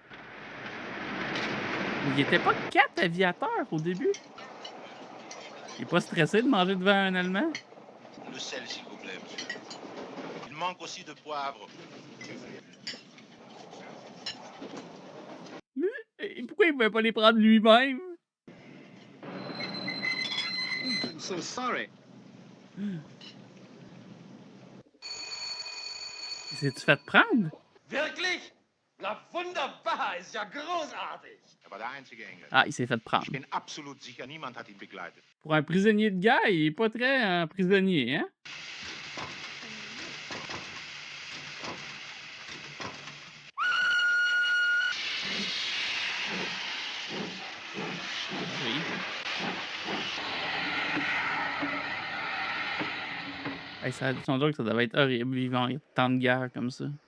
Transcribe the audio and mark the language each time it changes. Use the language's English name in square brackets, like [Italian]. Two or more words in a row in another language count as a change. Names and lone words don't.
[French] Il était pas 4 aviateurs au début. Il est pas stressé de manger devant un Allemand? Le sel, s'il vous plaît, monsieur. Il manque aussi de poivre. Et pourquoi il pouvait pas les prendre lui-même? [English] I'm so sorry. [French] Il s'est-tu fait prendre? [German] Wirklich? Na wunderbar, ist ja großartig. Er war der einzige Engel. [French] Ah, il s'est fait prendre. [German] Ich bin absolut sicher, niemand hat ihn begleitet. [French] Pour un prisonnier de guerre, il est pas très prisonnier, hein? Oui. Hey, ça a son dire que ça devait être horrible vivant tant de guerre comme ça.